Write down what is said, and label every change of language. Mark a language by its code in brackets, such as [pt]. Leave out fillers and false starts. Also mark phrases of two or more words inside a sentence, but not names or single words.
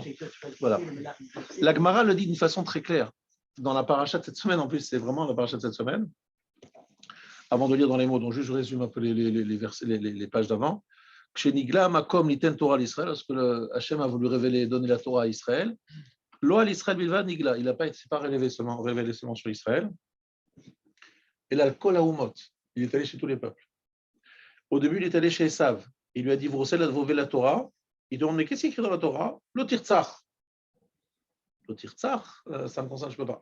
[fr] Voilà. La Gemara le dit d'une façon très claire. Dans la paracha de cette semaine, en plus, c'est vraiment la paracha de cette semaine. Avant de lire dans les mots, donc juste je résume un peu les versets, les pages d'avant. [he] כשנגלה מקום ליתן תורה לישראל, [fr] lorsque Hachem a voulu révéler, donner la Torah à Israël. [he] לא על ישראל בלבד נגלה, [fr] il n'a pas été révélé seulement sur Israël. Et là, [he] כל האומות, [fr] il est allé chez tous les peuples. Au début, il est allé chez Esav. Il lui a dit, vous recevez la Torah. Il demande, mais qu'est-ce qui est écrit dans la Torah? [he] לא תרצח. לא תרצח, [fr] ça me concerne, je ne peux pas.